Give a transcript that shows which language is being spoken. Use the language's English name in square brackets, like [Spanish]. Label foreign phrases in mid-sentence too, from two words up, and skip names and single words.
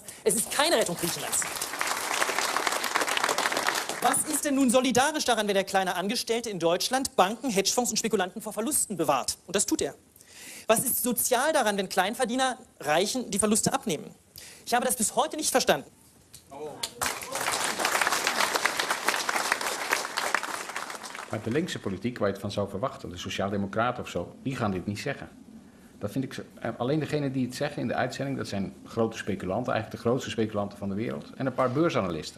[German] Es ist keine Rettung Griechenlands. Was ist denn nun solidarisch daran, wenn der kleine Angestellte in Deutschland Banken, Hedgefonds und Spekulanten vor Verlusten bewahrt? Und das tut er. Was ist sozial daran, wenn Kleinverdiener Reichen die Verluste abnehmen? Ich habe das bis heute nicht verstanden. [Dutch] Maar de linkse politiek, waar je het van zou verwachten, de sociaaldemocraten of zo, die gaan dit niet zeggen. Dat vind ik, alleen degenen die het zeggen in de uitzending, dat zijn grote speculanten, eigenlijk de grootste speculanten van de wereld, en een paar beursanalisten.